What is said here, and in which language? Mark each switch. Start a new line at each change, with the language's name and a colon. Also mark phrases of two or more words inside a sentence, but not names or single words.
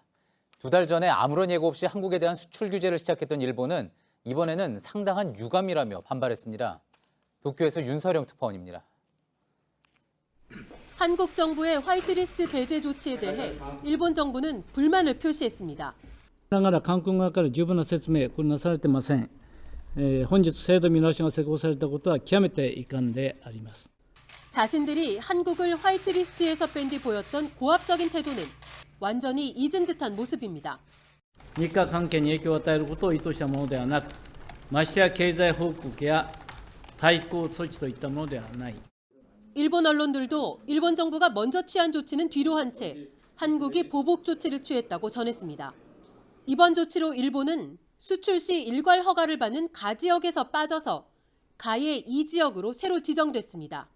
Korean: 2달 전에 아무런 예고 없이 한국에 대한 수출 규제를 시작했던 일본은 이번에는 상당한 유감이라며 반발했습니다. 도쿄에서 윤서령 특파원입니다. 한국 정부의 화이트리스트 배제 조치에 대해 일본 정부는 불만을 표시했습니다.
Japanese: ながら韓国側から十分な説明これなされてません。本日制度見直しが施行されたことは極めて遺憾であります。
Korean: 자신들이 한국을 화이트리스트에서 뺀 뒤 보였던 고압적인 태도는 완전히 잊은 듯한 모습입니다.
Japanese: 日韓関係に影響を与えることを意図したものではなく、ましてや経済報告や対抗措置といったものではない。
Korean: 일본 언론들도 일본 정부가 먼저 취한 조치는 뒤로 한 채 한국이 보복 조치를 취했다고 전했습니다. 이번 조치로 일본은 수출 시 일괄 허가를 받는 가지역에서 빠져서 가의 2지역으로 새로 지정됐습니다.